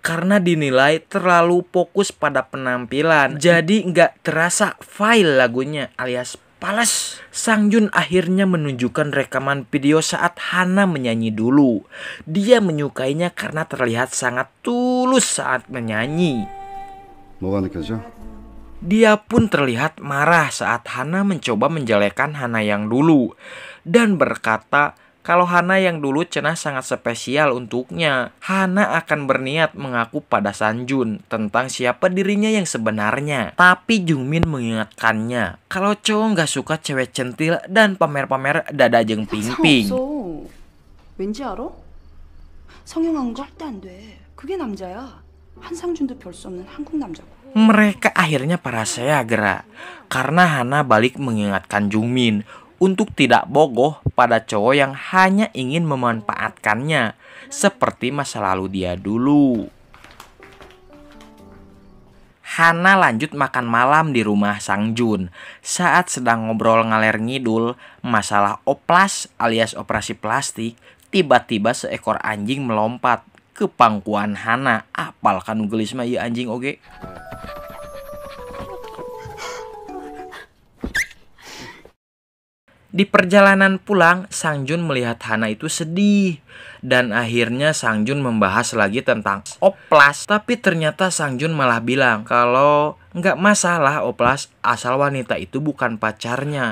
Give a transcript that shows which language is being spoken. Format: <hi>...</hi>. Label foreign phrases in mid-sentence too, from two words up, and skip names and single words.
<id>karena dinilai terlalu fokus pada penampilan. Jadi nggak terasa file lagunya alias Pales. Sang Jun akhirnya menunjukkan rekaman video saat Hana menyanyi dulu. Dia menyukainya karena terlihat sangat tulus saat menyanyi.</id> <ko>뭐가 느껴져?</ko> <id>Dia pun terlihat marah saat Hana mencoba menjelekkan Hana yang dulu dan berkata kalau Hana yang dulu cenah sangat spesial untuknya. Hana akan berniat mengaku pada Sang Jun tentang siapa dirinya yang sebenarnya. Tapi Jungmin mengingatkannya kalau cowok nggak suka cewek centil dan pamer-pamer dada</id> <su>jeung ping-ping.</su> <ko>상관없어. 왠지 알아? 성형한 거 절대 안 돼. 그게 남자야. 한상준도 별 수 없는 한국 남자고.</ko> <id>Mereka akhirnya parasea gerak karena Hana balik mengingatkan Jungmin untuk tidak bogoh pada cowok yang hanya ingin memanfaatkannya seperti masa lalu dia dulu. Hana lanjut makan malam di rumah Sang Jun. Saat sedang ngobrol</id> <su>ngaler ngidul</su> <id>masalah oplas alias operasi plastik, tiba-tiba seekor anjing melompat ke pangkuan Hana.</id> <su>Apal kan gelis mah ieu anjing oge.</su> <id>Di perjalanan pulang, Sang Jun melihat Hana itu sedih. Dan akhirnya Sang Jun membahas lagi tentang oplas. Tapi ternyata Sang Jun malah bilang kalau nggak masalah oplas asal wanita itu bukan pacarnya.</id>